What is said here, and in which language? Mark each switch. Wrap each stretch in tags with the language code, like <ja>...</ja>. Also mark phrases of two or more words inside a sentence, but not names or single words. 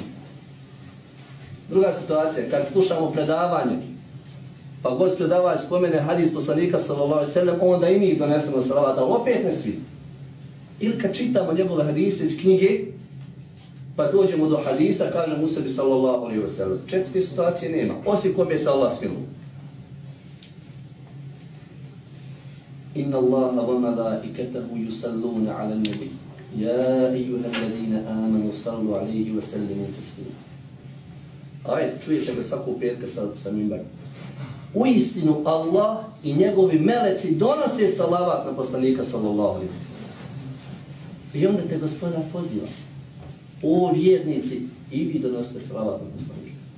<bs>Druga situacija, kad slušamo predavanje, pa gost predavač spomene hadis poslanika</bs> <ar>صلى الله عليه وسلم,</ar> <bs>onda i mi donesemo salavat, ali opet ne svi. Ili kad čitamo njegove hadise iz knjige, pa dođemo do hadisa, kažem u sebi</bs> <ar>صلى الله عليه وسلم.</ar> <bs>4 situacije nema, osim kome se Allah smiluje.</bs> <ar>إن الله وملائكته يصلون على النبي. يا أيها الذين آمنوا صلوا عليه وسلموا تسليما.</ar> <bs>Ajde, čujete ga svakog petka sa mimbarom. Uistinu Allah i njegovi meleci donose salavat na poslanika</bs> <ar>صلى الله عليه وسلم.</ar> <bs>I onda te Gospodar poziva. O vjernici, i vi donosite salavat na poslanika.</bs>